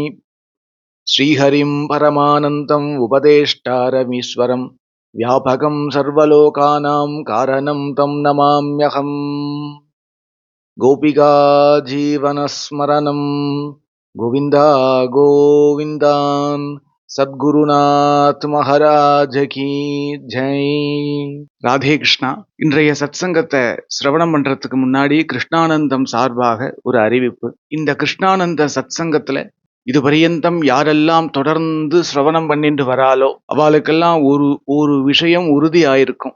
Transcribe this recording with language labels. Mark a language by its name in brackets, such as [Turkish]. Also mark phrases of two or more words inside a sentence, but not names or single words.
[Sanskrit] श्रीहरिं परमानन्दम् उपदेष्टारमीश्वरं व्यापकं सर्वलोकानां कारणं तं नमाम्यहम्। गोपिका जीवनस्मरणं गोविंदा गोविंदा। [Hindi] सद्गुरुनाथ महाराज की जय. [Tamil] ராதே கிருஷ்ணா. இன்றைய சத்சங்கத்தை சிரவணம் பண்றதுக்கு முன்னாடி கிருஷ்ணானந்தம் சார்பாக ஒரு அறிவிப்பு. இந்த கிருஷ்ணானந்த சத்சங்கத்துல இது பரியந்தம் யாரெல்லாம் தொடர்ந்து சிரவணம் பண்ணிட்டு வராலோ அவளுக்கெல்லாம் ஒரு விஷயம் உறுதி ஆயிருக்கும்.